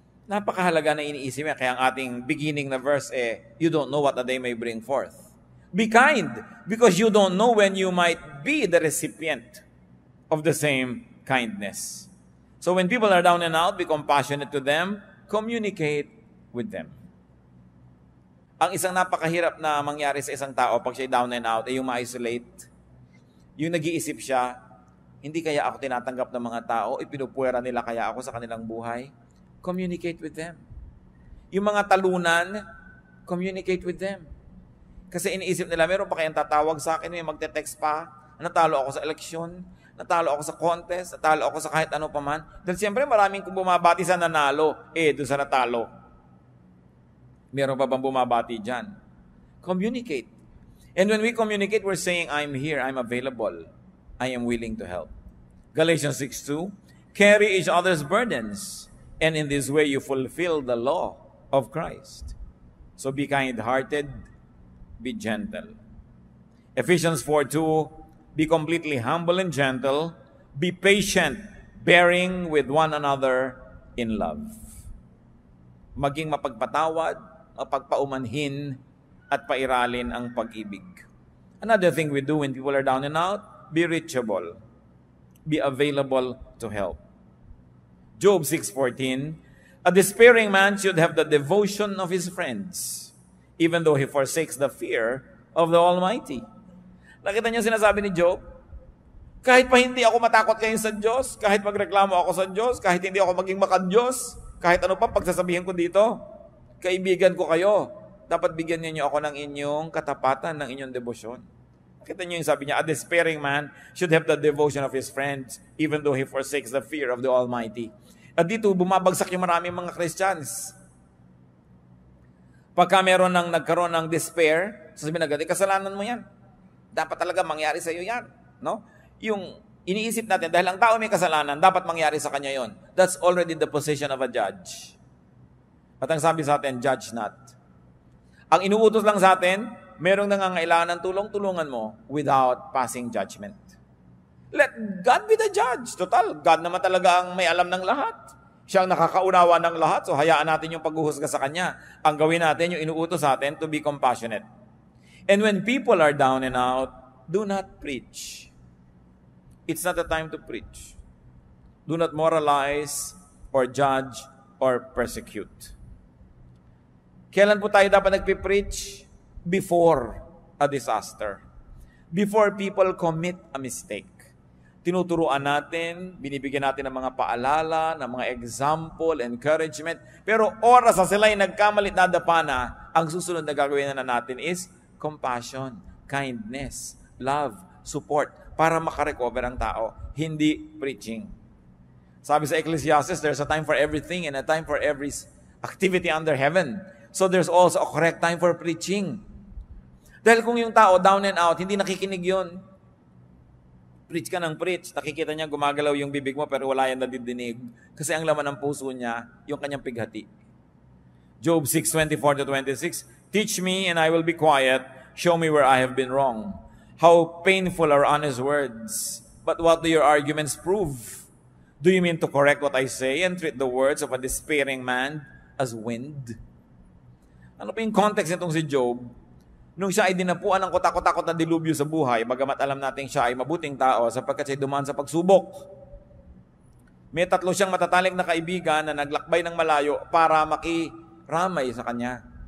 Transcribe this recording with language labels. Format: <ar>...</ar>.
<tl>Napakahalaga na iniisip niya. Kaya ang ating</tl> <en>beginning na verse you don't know what a day may bring forth. Be kind, because you don't know when you might be the recipient of the same kindness. So when people are down and out, be compassionate to them, communicate with them.</en> <tl>Ang isang napakahirap na mangyari sa isang tao pag siya down and out ay yung ma-isolate. Yung nag-iisip siya, hindi kaya ako tinatanggap ng mga tao, ipinupuwera nila kaya ako sa kanilang buhay.</tl> <en>Communicate with them.</en> <tl>Yung mga talunan,</tl> <en>communicate with them.</en> <tl>Kasi iniisip nila, meron pa kayang tatawag sa akin, may magte-text pa, natalo ako sa eleksyon, natalo ako sa contest, natalo ako sa kahit ano pa man. Dahil siyempre maraming kung bumabati sa nanalo, doon sa natalo. Meron pa bang bumabati dyan? Communicate.</tl> <en>And when we communicate, we're saying, I'm here, I'm available, I am willing to help. Galatians 6:2, carry each other's burdens, and in this way you fulfill the law of Christ. So be kind-hearted, be gentle. Ephesians 4:2, be completely humble and gentle, be patient, bearing with one another in love.</en> <tl>Maging mapagpatawad, mapagpaumanhin, at pairalin ang pag-ibig.</tl> <en>Another thing we do when people are down and out, be reachable. Be available to help. Job 6:14, a despairing man should have the devotion of his friends, even though he forsakes the fear of the Almighty.</en> <tl>Nakita niyo sinasabi ni Job? Kahit pa hindi ako matakot kayo sa Diyos, kahit magreklamo ako sa Diyos, kahit hindi ako maging makad-Diyos, kahit ano pa pagsasabihin ko dito, kaibigan ko kayo, dapat bigyan niyo ako ng inyong katapatan, ng inyong debosyon. Nakita niyo yung sabi niya,</tl> <en>a despairing man should have the devotion of his friends, even though he forsakes the fear of the Almighty.</en> <tl>At dito, bumabagsak yung maraming mga Christians. Pagka meron nagkaroon ng despair, sasabihin agad, kasalanan mo yan. Dapat talaga mangyari sa iyo yan. No? Yung iniisip natin, dahil ang tao may kasalanan, dapat mangyari sa kanya yon.</tl> <en>That's already the position of a judge.</en> <tl>At ang sabi sa atin,</tl> <en>judge not.</en> <tl>Ang inuutos lang sa atin, merong nangangailangan ng tulong-tulungan mo</tl> <en>without passing judgment. Let God be the judge.</en> <tl>Total, God naman talaga ang may alam ng lahat. Siya ang nakakaunawa ng lahat, so hayaan natin yung paghuhusga sa Kanya. Ang gawin natin, yung inuutos sa atin,</tl> <en>to be compassionate. And when people are down and out, do not preach. It's not a time to preach. Do not moralize or judge or persecute.</en> <tl>Kailan po tayo dapat nagpipreach?</tl> <en>Before a disaster. Before people commit a mistake.</en> <tl>Tinuturuan natin, binibigyan natin ng mga paalala, ng mga example, encouragement. Pero oras na sila'y nagkamalit na dapana, ang susunod na gagawin na natin is</tl> <en>compassion, kindness, love, support,</en> <tl>para makarecover ang tao, hindi preaching. Sabi sa</tl> <en>Ecclesiastes, there's a time for everything and a time for every activity under heaven. So there's also a correct time for preaching.</en> <tl>Dahil kung yung tao down and out, hindi nakikinig yun. Preach ka ng preach, nakikita niya gumagalaw yung bibig mo pero wala yan nadidinig. Kasi ang laman ng puso niya, yung kanyang pighati.</tl> <en>Job 6:24-26, teach me and I will be quiet, show me where I have been wrong. How painful are honest words, but what do your arguments prove? Do you mean to correct what I say and treat the words of a despairing man as wind?</en> <tl>Ano pa yung context nitong si Job? Nung siya ay dinapuan ng kotakot-takot na dilubyo sa buhay, bagamat alam natin siya ay mabuting tao sapagkat siya dumaan sa pagsubok. May 3 siyang matatalik na kaibigan na naglakbay ng malayo para makiramay sa kanya.</tl>